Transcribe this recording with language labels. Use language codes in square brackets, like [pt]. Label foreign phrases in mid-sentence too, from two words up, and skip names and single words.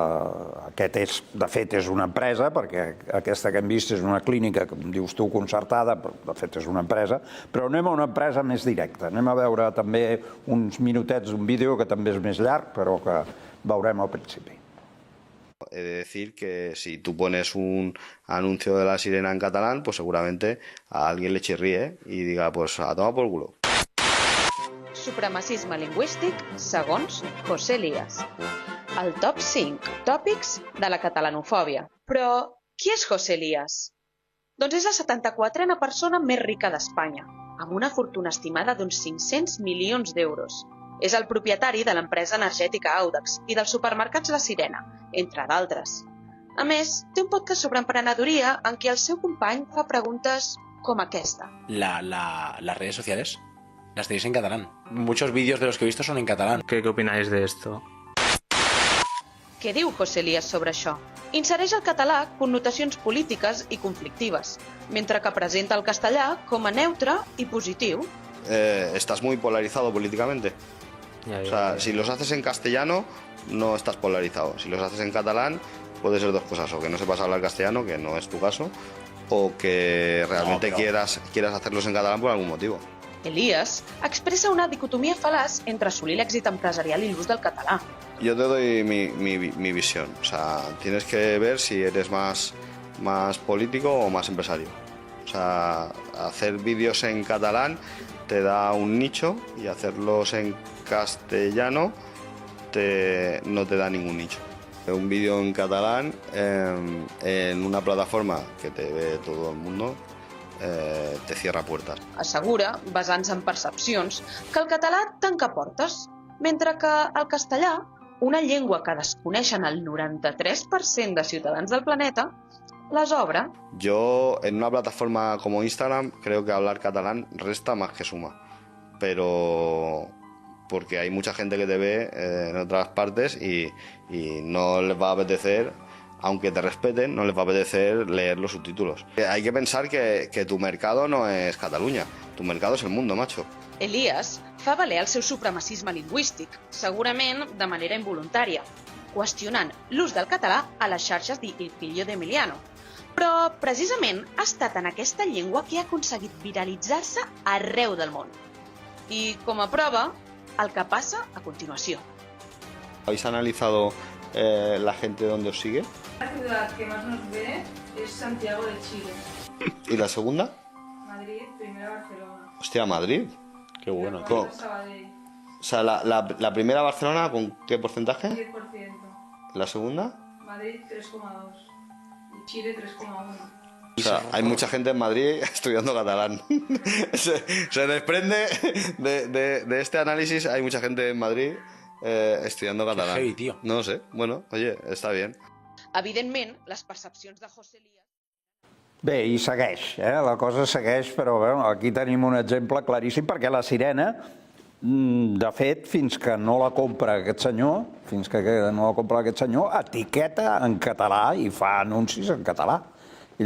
[ca] Aquest, de fet, és una empresa, perquè aquesta que hem vist és una clínica, com dius tu, concertada, però de fet és una empresa, però anem a una empresa més directa. Anem a veure també uns minutets d'un vídeo que també és més llarg, però que veurem al principi. [es] He de decir que si tú pones un anuncio de La Sirena en catalán, pues seguramente a alguien le chirríe y diga, pues a tomar por culo. [ca] Supremacisme lingüístic segons José Elías. El top 5 tòpics de la catalanofòbia. Però qui és José Elías? Doncs és la 74a persona més rica d'Espanya, amb una fortuna estimada d'uns 500 milions d'euros. És el propietari de l'empresa energètica Audax i dels supermercats La Sirena, entre d'altres. A més, té un podcast sobre emprenedoria en què el seu company fa preguntes com aquesta. [es] Las redes sociales las tenéis en catalán. Muchos vídeos de los que he visto son en catalán. ¿Qué opináis de esto? [ca] Què diu José Elías sobre això? Insereix al català connotacions polítiques i conflictives, mentre que presenta el castellà com a neutre i positiu. [es] Estás muy polarizado políticamente. O sea, si los haces en castellano, no estás polarizado. Si los haces en catalán, puede ser dos cosas. O que no sepas hablar castellano, que no es tu caso, o que realmente quieras hacerlos en catalán por algún motivo. [ca] Elías expressa una dicotomia fal·laç entre assolir l'èxit empresarial i l'ús del català. [es] Yo te doy mi visión. O sea, tienes que ver si eres más político o más empresario. O sea, hacer vídeos en catalán te da un nicho y hacerlos en castellano no te da ningún nicho. Un vídeo en catalán en una plataforma que te ve todo el mundo te cierra puertas. [ca] Assegura, basant-se en percepcions, que el català tanca portes, mentre que el castellà, una llengua que desconeixen el 93% de ciutadans del planeta, les obre. [es] Yo, en una plataforma como Instagram, creo que hablar catalán resta más que suma. Pero porque hay mucha gente que te ve en otras partes y no les va a apetecer, aunque te respeten, no les va a apetecer leer los subtítulos. Hay que pensar que tu mercado no es Catalunya, tu mercado es el mundo, macho. [ca] Elías fa valer el seu supremacisme lingüístic, segurament de manera involuntària, qüestionant l'ús del català a les xarxes d'Il Figlio de Emiliano. Però, precisament, ha estat en aquesta llengua que ha aconseguit viralitzar-se arreu del món. I, com a prova, el que passa a continuació. [es] ¿Habéis analizado la gente donde os sigue? La ciudad que más nos ve es Santiago de Chile. ¿Y la segunda? Madrid, primera Barcelona. Hostia, Madrid. Qué bueno. Sabadell, O sea, la primera Barcelona, ¿con qué porcentaje? 10%. ¿La segunda? Madrid, 3,2. Y Chile, 3,1. O sea, hay mucha gente en Madrid estudiando catalán. se desprende de este análisis, hay mucha gente en Madrid estudiando catalán. Qué heavy, tío. No sé, bueno, oye, está bien. [ca] Evidentment, les percepcions de José Elías... Bé, i segueix, la cosa segueix, però aquí tenim un exemple claríssim, perquè La Sirena, de fet, fins que no la compra aquest senyor, etiqueta en català i fa anuncis en català.